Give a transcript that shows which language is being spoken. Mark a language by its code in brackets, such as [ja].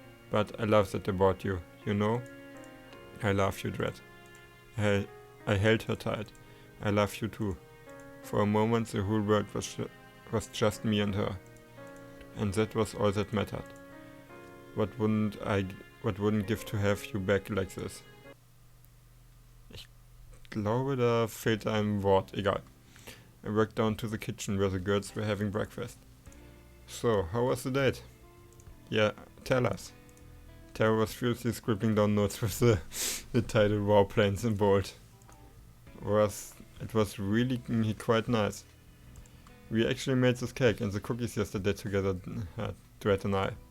[en] But I love that about you, you know? I love you, Dread. I held her tight. I love you too. For a moment the whole world was just me and her. And that was all that mattered. What wouldn't give to have you back like this? [de] Ich glaube, da fehlt ein Wort. Egal. [en] I walked down to the kitchen where the girls were having breakfast. So, how was the date? Yeah, tell us. Tara was furiously scribbling down notes with the title Warplanes in bold. It was really quite nice. We actually made this cake and the cookies yesterday together, Dread and I.